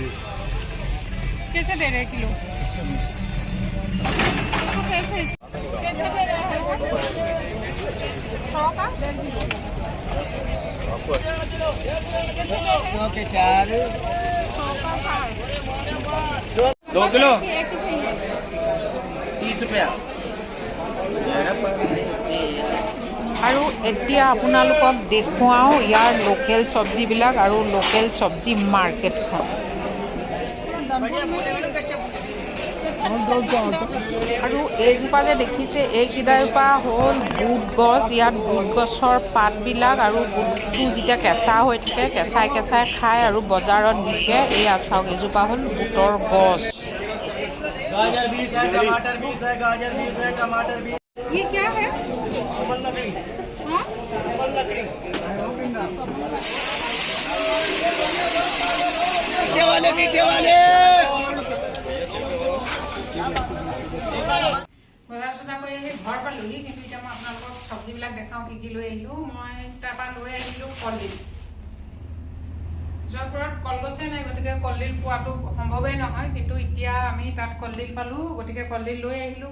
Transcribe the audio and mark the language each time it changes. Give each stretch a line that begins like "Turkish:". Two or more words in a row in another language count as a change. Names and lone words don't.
Hindi: कैसे दे रहे किलो 120 इसको कैसे दे रहे हैं 100 का 1.5 किलो 100 के 4 100 का 2 किलो 30 रुपया
Assamese: এতিয়া আপোনালোকক দেখুৱাওঁ ইয়াৰ লোকেল চব্জিবিলাক আৰু লোকেল চব্জি মাৰ্কেটখন। আৰু এইজোপা যে দেখিছে এইকেইটাজোপা হ'ল বুট গছ। ইয়াত বুট গছৰ পাতবিলাক আৰু বুটটো যেতিয়া কেঁচা হৈ থাকে কেঁচাই কেঁচাই খায় আৰু বজাৰত বিকে। এয়া চাওক এইজোপা হ'ল বুটৰ গছ।
Hindi: गाजर 20 है, टमाटर 20 है, गाजर 20 है, टमाटर 20। ये क्या है? कमल लकड़ी। हाँ? कमल लकड़ी। मीठे वाले
Assamese: বজাৰ চজাৰ কৰি আহি ঘৰ পালোহি, কিন্তু এতিয়া মই আপোনালোকক চব্জিবিলাক দেখাওঁ কি কি লৈ আহিলোঁ। মই তাৰপৰা লৈ আহিলোঁ কলডিল। জয়পুৰত কলগছে নাই, গতিকে কলডিল পোৱাটো সম্ভৱেই নহয়, কিন্তু এতিয়া আমি তাত কলডিল পালোঁ, গতিকে কলডিল লৈ আহিলোঁ।